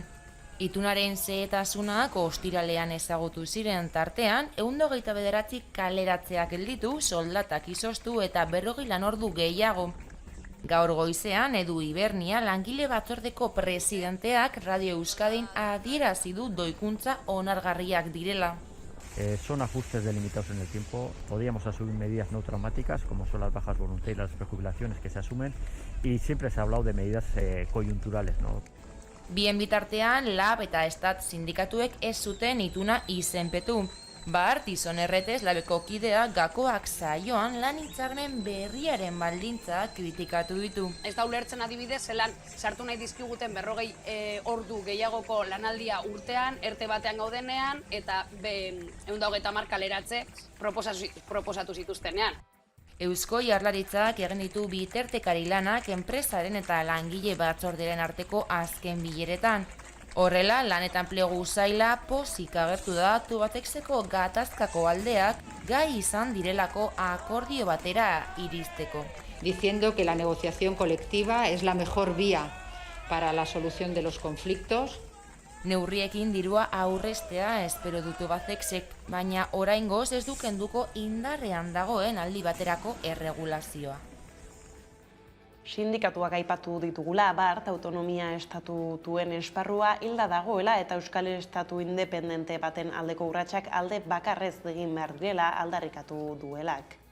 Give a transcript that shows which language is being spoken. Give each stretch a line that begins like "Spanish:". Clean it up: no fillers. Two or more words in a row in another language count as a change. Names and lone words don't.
Basque: Itunaren xehetasunak ostiralean ezagutu ziren tartean, 129 kaleratzeak gelditu, soldatak izoztu eta 40 lanordu gehiago. Gaur goizean Edu Ibernia langile batzordeko presidenteak Radio Euskadin adierazi du doikuntza onargarriak direla.
Spanish: Son ajustes delimitados en el tiempo, podríamos asumir medidas no traumáticas como son las bajas voluntarias y las prejubilaciones que se asumen y siempre se ha hablado de medidas coyunturales, ¿no?
Basque: Bien bitartean, LAB eta Estat sindikatuek ez zuten ituna izenpetu. Bart, Izon Erretez, labeko kidea gakoak saioan lan hitzarmen berriaren baldintza kritikatu ditu. Ez da ulertzen adibidez, zelan sartu nahi dizkiguten 40 ordu gehiagoko lanaldia urtean, erte batean gaudenean, eta 130 kaleratze proposatu zituztenean. Eusko Jaurlaritzak egin ditu bitartekari lanak enpresaren eta langile batzorderen arteko azken bileretan. Horrela, lan eta enplegu saila pozik agertu da Tubatexeko gatazkako aldeak gai izan direlako akordio batera iristeko.
Spanish: Diciendo que la negociación colectiva es la mejor vía para la solución de los conflictos.
Basque: Neurriekin dirua aurrestea espero du Tubatexek, baina oraingoz ez du kenduko indarrean dagoen aldi baterako erregulazioa. Sindikatuak aipatu ditugula, Bart, autonomia estatutuen esparrua hilda dagoela eta Euskal Estatu independente baten aldeko urratsak alde bakarrez egin behar direla aldarrikatu duelak.